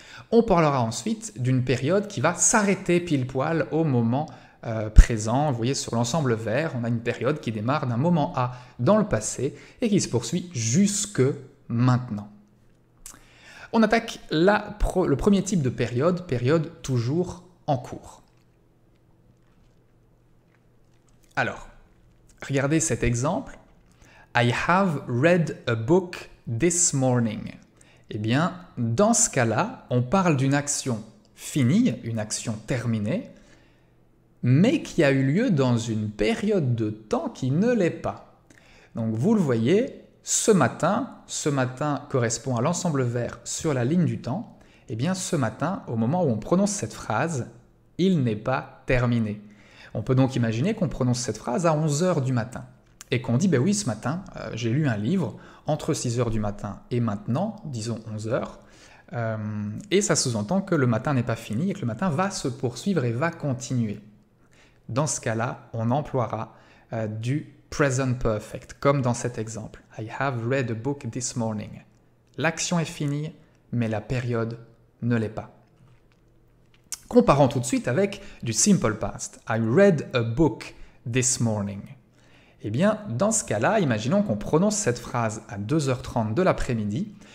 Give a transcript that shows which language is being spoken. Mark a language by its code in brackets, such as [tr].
[fr] On parlera ensuite d'une période qui va s'arrêter pile poil au moment présent. Vous voyez sur l'ensemble vert, on a une période qui démarre d'un moment A dans le passé et qui se poursuit jusque maintenant. On attaque le premier type de période toujours en cours. Alors, regardez cet exemple. [en] I have read a book this morning. [fr] Eh bien, dans ce cas-là, on parle d'une action finie, une action terminée, mais qui a eu lieu dans une période de temps qui ne l'est pas. Donc vous le voyez, ce matin correspond à l'ensemble vert sur la ligne du temps, et bien ce matin, au moment où on prononce cette phrase, il n'est pas terminé. On peut donc imaginer qu'on prononce cette phrase à 11 h du matin, et qu'on dit, ben oui, ce matin, j'ai lu un livre entre 6 h du matin et maintenant, disons 11 h, et ça sous-entend que le matin n'est pas fini et que le matin va se poursuivre et va continuer. Dans ce cas-là, on emploiera du present perfect, comme dans cet exemple. [en] I have read a book this morning. [fr] L'action est finie, mais la période ne l'est pas. Comparons tout de suite avec du simple past. [en] I read a book this morning. [fr] Eh bien, dans ce cas-là, imaginons qu'on prononce cette phrase à 2h30 de l'après-midi.